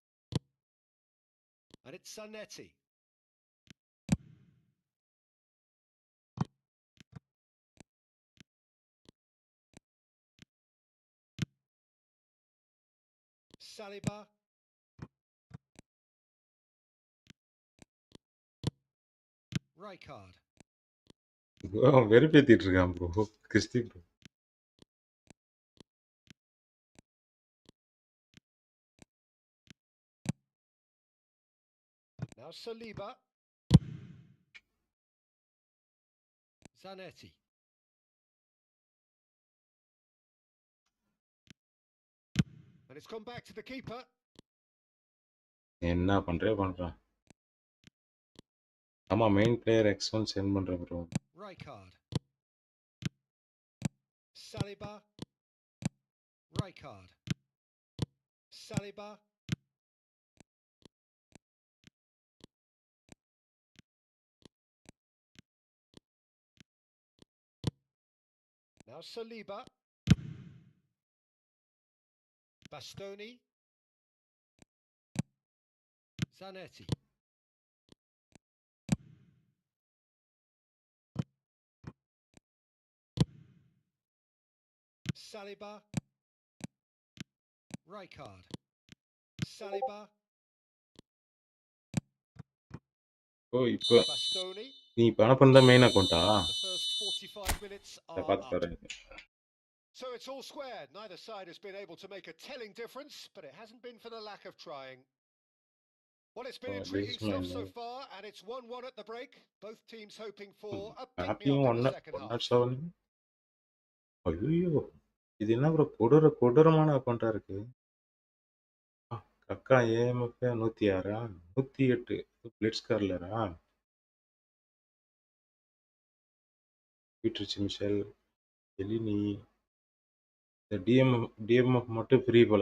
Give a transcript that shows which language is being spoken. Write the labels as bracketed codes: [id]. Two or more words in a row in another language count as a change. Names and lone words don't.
[en] And it's Zanetti. Saliba. Rijkaard. [ta] வெறுப்பேத்திட்டு இருக்கான் ப்ரோ கிறிஸ்டி ப்ரோ. [en] Now Saliba. Zanetti. And it's gone back to the keeper. [ta] என்ன பண்றான். ஆமா [en] main player [ta] X1 சென்ட் பண்றேன் ப்ரோ. [en] Rijkaard. Saliba. Rijkaard. Saliba. Now Saliba. Bastoni. Zanetti. Saliba. Rijkaard. Saliba. [ta] ஓ இப்போ [en] Bastoni. [ta] நீ இப்போ அனுப்புனது தான் [en] main account? The first 45 minutes are [ta] பார்த்து [en] up. [ta] தரேன். [en] So it's all squared. Neither side has been able to make a telling difference, but it hasn't been for the lack of trying. Well, it's been intriguing stuff so far, and it's 1-1 at the break. Both teams hoping for a pick-me-up in the second half. 107. [ta] ஐயோ இது என்ன ப்ரோ கொடூரமான அக்கௌண்ட்டா இருக்கு. அக்கா ஏஎம்எஃப் 106 108 பிளிட்ஸ் கார்லரா பீட்ரிச் மிஷல் எலினி இந்த டிஎம்எஃப் மட்டும் ஃப்ரீ போல.